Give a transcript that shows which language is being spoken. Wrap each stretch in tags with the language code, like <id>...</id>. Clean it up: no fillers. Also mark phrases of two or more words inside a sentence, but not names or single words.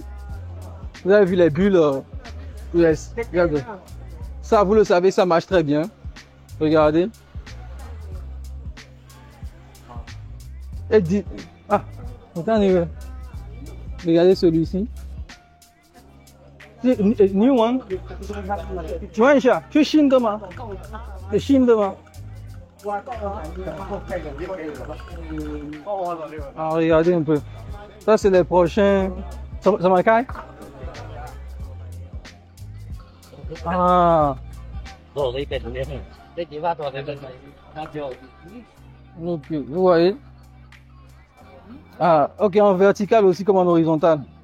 <fr>Vous avez vu les bulles yes. Regardez. Ça, vous le savez, ça marche très bien. Regardez. Et dit... Attendez. Regardez celui-ci.</fr> <en>New one？</en> <zh>请问一下，是新的吗？是新的吗？啊 ，</zh> <fr>regardez un peu. Ça c'est les prochains. Ça m'accueille? Ah. Ok, vous voyez? Ah, ok, en vertical aussi comme en horizontal.</fr>